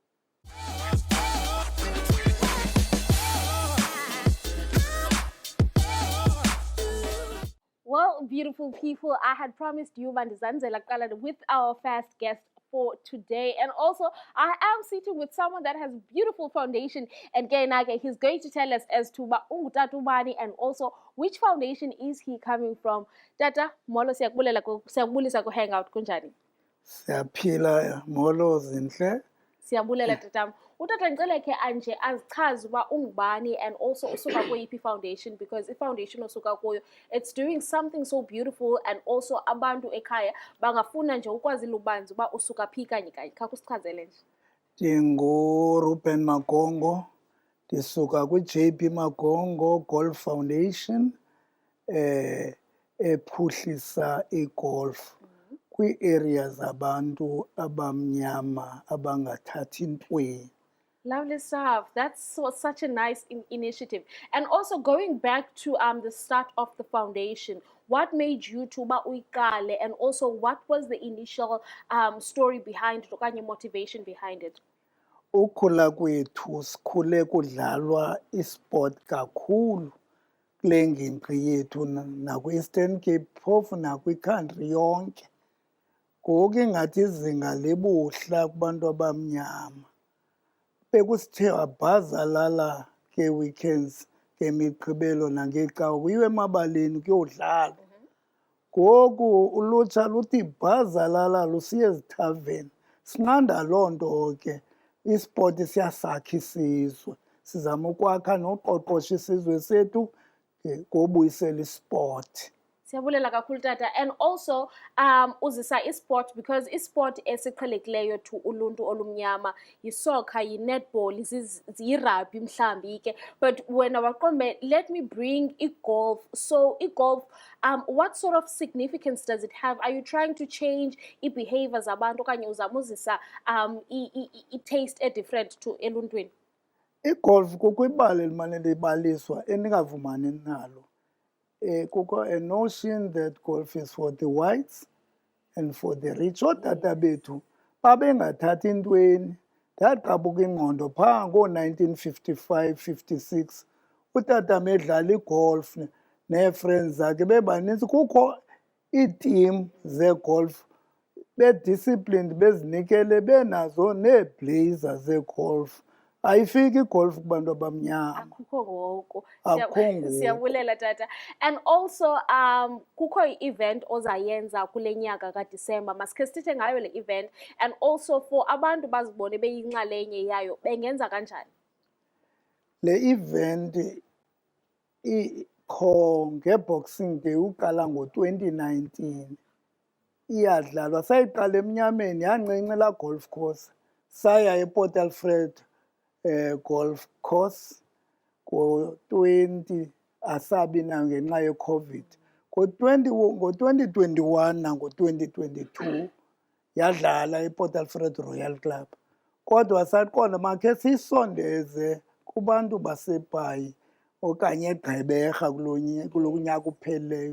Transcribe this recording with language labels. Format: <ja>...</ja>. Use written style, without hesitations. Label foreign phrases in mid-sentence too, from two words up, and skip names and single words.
<en>Well, beautiful people, I had promised you Mandizanzela Kalad with our first guest for today. And also, I am sitting with someone that has beautiful foundation. And Gainage, he's going to tell us as to Tatubani and also which foundation is he coming from.</en> <xh>Tata, Molo Siyabulisa ko Hangout kunjani? Siyaphila Molo Zinhle. Siyabulela tatam. Utata ngicela ke anje azichaze uba ungubani</xh> <en>and also</en> <xh>usuka kuyiphi foundation, because I foundation osuka kuyo</xh> <en>it's doing something so beautiful, and also</en> <xh>abantu ekhaya bangafuna nje ukwazi lubanzi uba usuka phi kanye kanye. Kha kusichazele nje. NdinguRuben Magongo, ndisuka kwi-JP Magongo Golf Foundation ephuhlisa igolf kwii-areas abantu abamnyama abangathathi ntweni.</xh> <en>Lovely stuff. That's such a nice initiative. And also going back to the start of the foundation, what made you to uikale, and also what was the initial story behind it, okanye motivation behind it?</en> <xh>Ukhula kwethu sikhule kudlalwa isport kakhulu kule ngingqi yethu nakwi-Eastern Cape phofu nakwi-country yonke. Ngoku ingathi izinga libuhla kubantu abamnyama. Bekusithe wabhazalala ke-weekends ngemigqibelo nangecawa kuyiwe emabaleni kuyodlala. Ngoku ulutsha luthi bhazalala lusiye ezithaveni. Sinqanda loo nto ke, ispoti siyasakha isizwe. Sizama ukwakha noqoqosha isizwe sethu ngobuyisela isport. Siyabulela kakhulu tata.</xh> <en>And also</en> <xh>uzisa isport, because isport esiqhelekileyo to uluntu olumnyama yisoccer, yi-netball, yi-rugby mhlambi ke.</xh> <en>But when awaqombe, let me bring golf. So golf, what sort of significance does it have? Are you trying to change i-behaviors</en> <xh>abantu okanye uzama uzisa</xh> <en>i-taste different to eluntwini?</en> <xh>Igolf kukho ibali elimane libaliswa endingavumani nalo.</xh> <en>Kukho a notion that golf is for the whites and for the rich.</en> <xh>Ootata bethu babengathathi ntweni. Ndaqabuka ingqondo phaa ngoo-1955-56 utata medlala igolf nee-friends zakhe bebanintsi. Kukho iitim zegolf bedisciplined, bezinikele, benazo neeblazer zegolf. Ayifiki igolf kubantu abamnyama. Akukho ngoku. Akukho ngoku. Siyabulela tata.</xh> <en>And also</en> <xh>kukho i-event ozayenza kule nyaka kaDisemba. Masikhe sithethe ngayo le event,</xh> <en>and also for</en> <xh>abantu bazibone beyinxalenye yayo bengenza kanjani? Le event ikho nge-Boxing Day uqala ngo-2019. Iyadlalwa, sayiqala emnyameni yancinci laa golf course. Saya ePort Alfred golf course ngo-20 asabi na ngenxa ye-COVID. Ngo-2021 nango-2022 yadlala ePort Alfred Royal Club. Kodwa saqonda makhe siyisondeze kubantu baseBhayi okanye eGqeberha kulo nyaka uphelileyo.</xh>